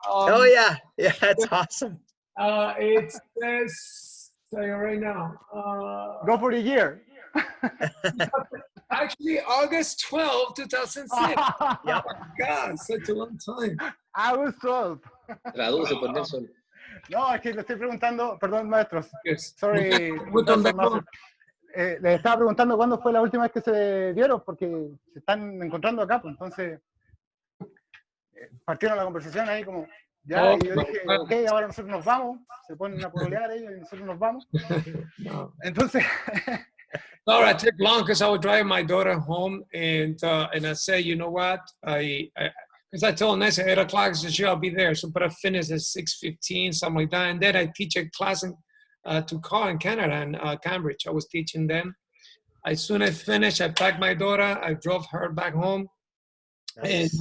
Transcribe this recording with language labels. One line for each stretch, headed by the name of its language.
English: Oh yeah, that's awesome. It says, tell you right now. Go for the year. Actually, August 12, 2006. Yep. Oh my God, such a long time. I was 12.
Spanish: Traduce por Nelson. No, es que le estoy preguntando, perdón, maestros.
English: Yes. Sorry.
Spanish: Le estaba preguntando cuándo fue la última vez que se vieron, porque se están encontrando acá, pues entonces partieron la conversación ahí como, ya, y yo dije, ok, ahora nosotros nos vamos, se ponen a pololear ellos y nosotros nos vamos. Entonces...
English: No, I took long because I would drive my daughter home, and I say, you know what, because I told Nessa 8 o'clock, so sure I'll be there. So, but I finished at 6:15, something like that. And then I teach a class to call in Canada and Cambridge. I was teaching them. As soon as I finished, I packed my daughter. I drove her back home. Nice.